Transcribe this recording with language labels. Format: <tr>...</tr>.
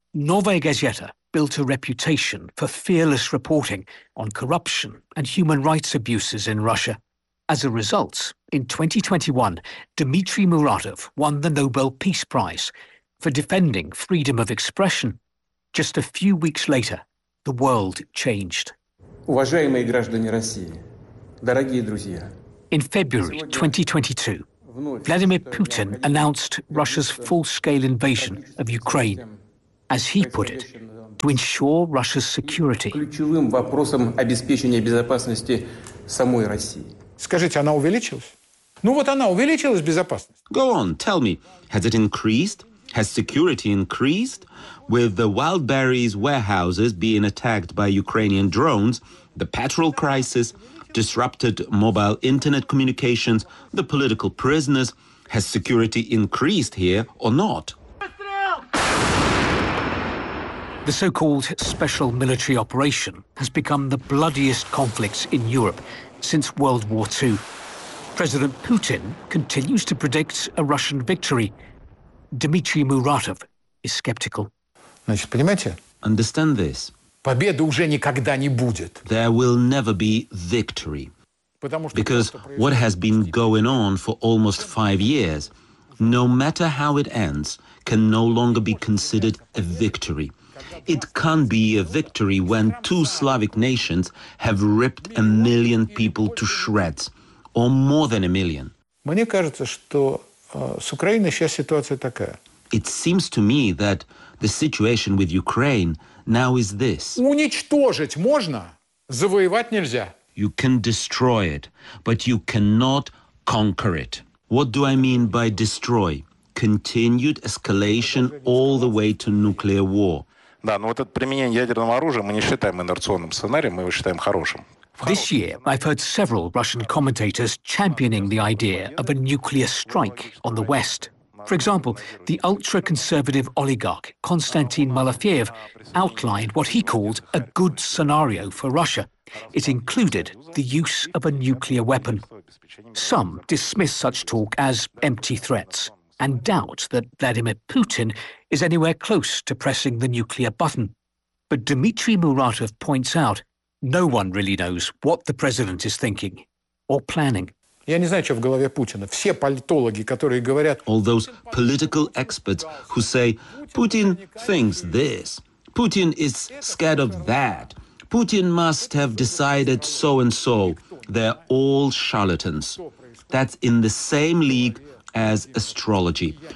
<en>Novaya Gazeta built a reputation for fearless reporting on corruption and human rights abuses in Russia. As a result, In 2021, Dmitry Muratov won the Nobel Peace Prize for defending freedom of expression. Just a few weeks later, the world changed.</en> <ru>Уважаемые граждане России, дорогие друзья.</ru> <en>In February 2022, Vladimir Putin announced Russia's full-scale invasion of Ukraine. As he put it, to ensure Russia's security.</en> <ru>Ключевым вопросом обеспечения безопасности самой России. Скажите, она увеличилась? Ну вот она увеличилась безопасность.</ru> <en>Go on, tell me, has it increased? Has security increased? With the Wildberries warehouses being attacked by Ukrainian drones, the petrol crisis, disrupted mobile internet communications, the political prisoners, has security increased here or not? The so-called special military operation has become the bloodiest conflict in Europe since World War II. President Putin continues to predict a Russian victory. Dmitry Muratov is skeptical.</en> <ru>Значит, понимаете?</ru> <en>Understand this.</en> <ru>Победы уже никогда не будет.</ru> <en>There will never be victory. Because what has been going on for almost 5 years, no matter how it ends, can no longer be considered a victory. It can't be a victory when two Slavic nations have ripped a million people to shreds, or more than a million.</en> <ru>Мне кажется, что с Украиной сейчас ситуация такая.</ru> <en>It seems to me that the situation with Ukraine now is this.</en> <ru>Уничтожить можно, завоевать нельзя.</ru> <en>You can destroy it, but you cannot conquer it. What do I mean by destroy? Continued escalation all the way to nuclear war.</en> <ru>Да, но вот это применение ядерного оружия мы не считаем инерционным сценарием, мы его считаем хорошим.</ru> <en>This year, I've heard several Russian commentators championing the idea of a nuclear strike on the West. For example, the ultra-conservative oligarch Konstantin Malafeyev outlined what he called a good scenario for Russia. It included the use of a nuclear weapon. Some dismiss such talk as empty threats and doubt that Vladimir Putin is anywhere close to pressing the nuclear button. But Dmitry Muratov points out no one really knows what the president is thinking or planning.</en> <ru>Я не знаю, что в голове Путина. Все политологи, которые говорят...</ru> <en>All those political experts who say, Putin thinks this, Putin is scared of that, Putin must have decided so and so. They're all charlatans. That's in the same league as astrology.</en>